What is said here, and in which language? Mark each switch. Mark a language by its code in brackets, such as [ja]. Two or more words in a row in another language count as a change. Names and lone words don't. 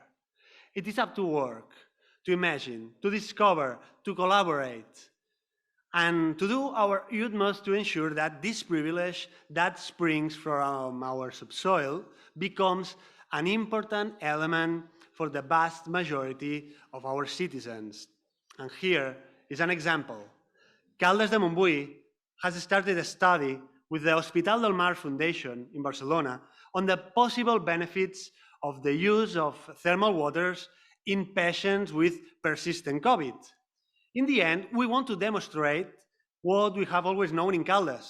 [en] It is up to work, to imagine, to discover, to collaborate, and to do our utmost to ensure that this privilege that springs from our subsoil becomes an important element for the vast majority of our citizens. And here is an example. Caldes de Montbui has started a study with the Hospital del Mar Foundation in Barcelona on the possible benefits of the use of thermal waters in patients with persistent COVID. In the end, we want to demonstrate what we have always known in Caldes.